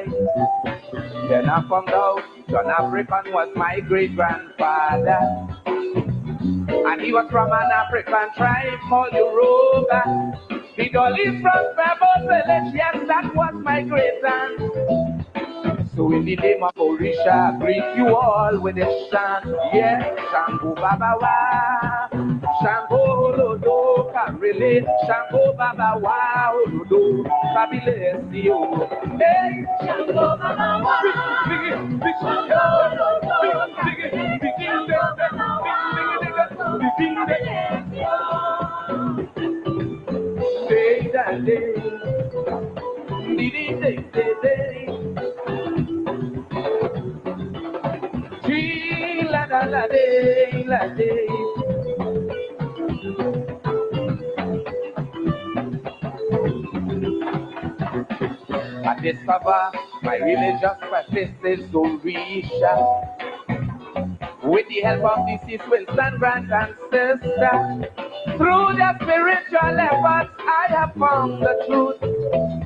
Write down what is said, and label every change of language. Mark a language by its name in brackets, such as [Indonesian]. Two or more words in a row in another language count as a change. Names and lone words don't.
[English] Then I found out John African was my great-grandfather, and he was from an African tribe called Yoruba. He is from Pebble Village, yes, that was my great-aunt. So in the name of Orisha, I greet you all with a chant. Yes, [Yoruba] Shango Baba Wa, Shango Lodo, Karele, Shango Baba Wa, Olodo, Kabilesio. Hey, Shango Baba Wa, day that day, la la la day, la day. [English] I discover my religious practice is Orisha. With the help of the Vincent grand ancestor, through their spiritual efforts, I have found the truth.